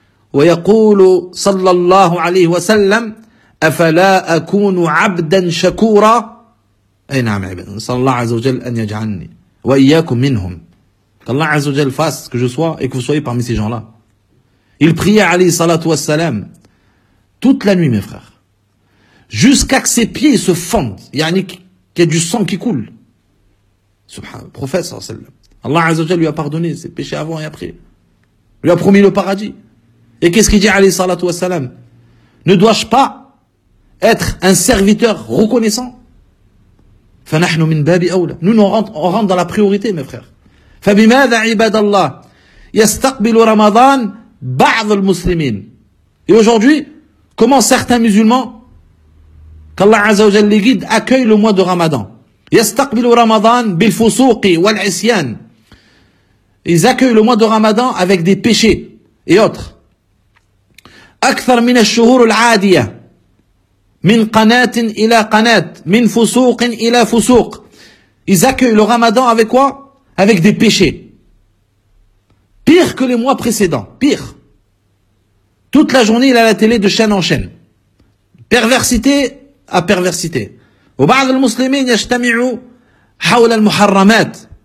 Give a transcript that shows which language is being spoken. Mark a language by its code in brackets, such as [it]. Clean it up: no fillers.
[ar] ويقول صلى الله عليه وسلم أفلا أكون عبدا شكورا أي نعم عبدا صلى الله عز وجل أن يجعلني وإياكم منهم الله عز وجل [fr] fasse que je sois et que vous soyez parmi ces gens-là. Il priait [ar] عليه الصلاة والسلام [fr] toute la nuit, mes frères, jusqu'à que ses pieds se fondent, [ar] يعني [fr] qu'il y a du sang qui coule. [ar] سبحان الله [fr] prophète [ar] صلى الله عليه وسلم الله عز وجل [fr] lui a pardonné ses péchés avant et après, lui a promis le paradis. Et qu'est-ce qu'il dit, [ar] alayhi salatu wassalam? [fr] Ne dois-je pas être un serviteur reconnaissant? [ar] فَنَحْنُ مِنْ بَابِ أَوْلَى. [fr] Nous, on rentre dans la priorité, mes frères. [ar] فَبِمَاذَ عِبَادَ اللَّهِ يَسْتَقْبِلُ رَمَضَانَ بَعْضُ الْمُسْلِمِينَ. [fr] Et aujourd'hui, comment certains musulmans, qu'Allah Azza wa Jalla les guide, accueillent le mois de Ramadan? [ar] يَسْتَقْبِلُ رَمَضَانَ بِالْفُسُوقِ وَالْعِسْيَانِ. [fr] Ils accueillent le mois de Ramadan avec des péchés et autres. [ar] أكثر من الشهور العادية من قناة إلى قناة من فسوق إلى فسوق. [fr] Ils accueillent le Ramadan avec quoi? Avec des péchés. Pire que les mois précédents. Pire. Toute la journée, il a la télé de chaîne en chaîne. Perversité à perversité. [ar] وبعض المسلمين يجتمعوا حول المحرمات.